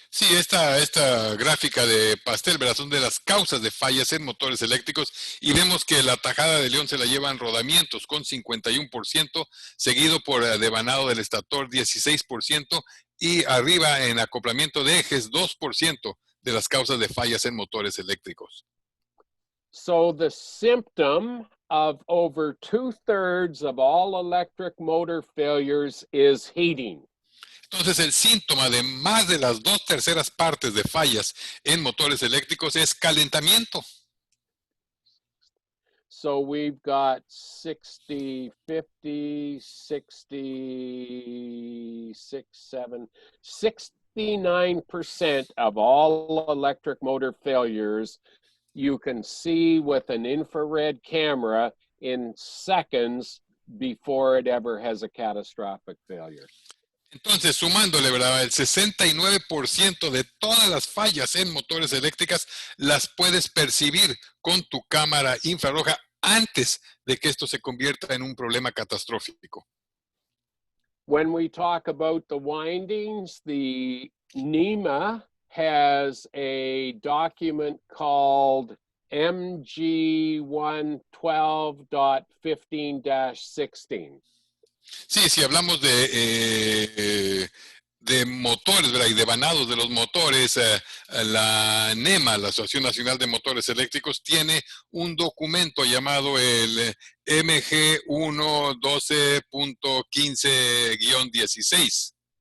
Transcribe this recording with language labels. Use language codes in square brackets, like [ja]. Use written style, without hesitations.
[es] Sí, esta gráfica de pastel, ¿verdad? Son de las causas de fallas en motores eléctricos y vemos que la tajada de león se la llevan rodamientos con 51%, seguido por devanado del estator 16% y arriba en acoplamiento de ejes 2% de las causas de fallas en motores eléctricos. [en] So the symptom of over 2/3 of all electric motor failures is heating. [es] Entonces, el síntoma de más de las 2/3 partes de fallas en motores eléctricos es calentamiento. [en] So we've got 60, 50, 66, 7, 69% of all electric motor failures you can see with an infrared camera in seconds before it ever has a catastrophic failure. [es] Entonces, sumándole, ¿verdad? El 69% de todas las fallas en motores eléctricas las puedes percibir con tu cámara infrarroja antes de que esto se convierta en un problema catastrófico. [en] When we talk about the windings, the NEMA has a document called MG112.15-16. [es] Sí, si hablamos de motores, ¿verdad? Y de vanados de los motores, la NEMA, la Asociación Nacional de Motores Eléctricos, tiene un documento llamado el MG112.15-16.